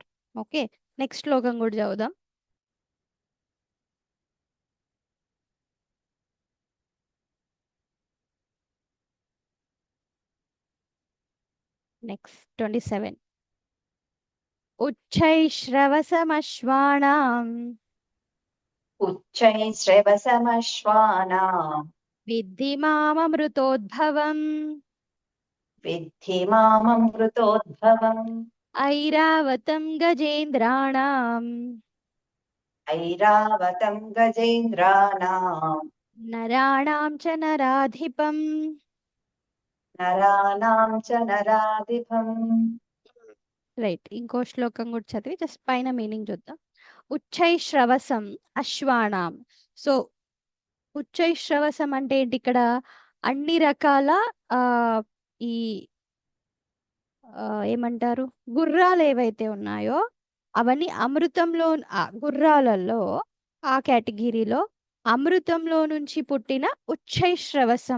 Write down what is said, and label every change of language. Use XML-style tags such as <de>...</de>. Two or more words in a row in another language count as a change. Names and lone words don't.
<te>ఓకే, నెక్స్ట్ శ్లోకం కూడా చదువుదాం. నెక్స్ట్ 27.</te> <sa>ఉచ్చైశ్రవసమశ్వానాం उच्चैश्रवसमश्वानां విద్ధి మామృతోద్భవం विद्धि माममृतोद्भवम् ఐరావతం గజేంద్రాణాం ऐरावतं गजेन्द्राणां నరాణాం చ నరాధిపం. नराणां च नराधिपम्</sa> <te>రైట్, ఇంకో శ్లోకం కూడా చదివి జస్ట్ పైన మీనింగ్ చూద్దాం.</te> <sa>ఉచ్చైశ్రవసం అశ్వానాం.</sa> <te>సో ఉచ్చైశ్రవసం అంటే ఏంటి? ఇక్కడ అన్ని రకాల ఆ ఈ ఏమంటారు, గుర్రాలు ఏవైతే ఉన్నాయో అవన్నీ అమృతంలో, గుర్రాలలో ఆ కేటగిరీలో అమృతంలో నుంచి పుట్టిన ఉచ్చైశ్రవసం.</te>